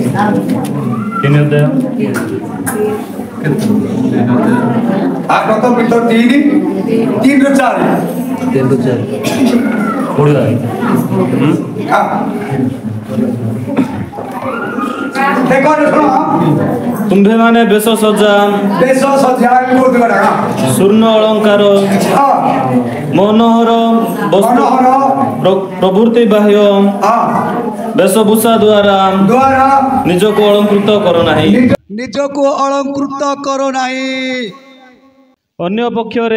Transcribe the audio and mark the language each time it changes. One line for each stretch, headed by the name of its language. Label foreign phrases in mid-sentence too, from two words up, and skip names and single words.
Hindi: 3 आप तो पितर 3-4 पढ़ो हां देखो सुनो
Odia: ତୁମ୍ଭେମାନେ ବେଶ ସଜା ବେଶ ସଜା
Hindi: बोल दे बेटा
Odia: ସ୍ୱର୍ଣ୍ଣ ଅଳଙ୍କାର
Hindi: हां
Odia: ମନୋହର ବସ୍ତ୍ର
Hindi: मनोहर
Odia: ପ୍ରଭୃତି ବାହ୍ୟ
Hindi: हां
Odia: ବେଶଭୂଷା ଦ୍ୱାରା
Hindi: द्वारा
Odia: ନିଜକୁ ଅଳଙ୍କୃତ କର ନାହିଁ। ନିଜକୁ ଅଳଙ୍କୃତ କର ନାହିଁ। ଅନ୍ୟ ପକ୍ଷରେ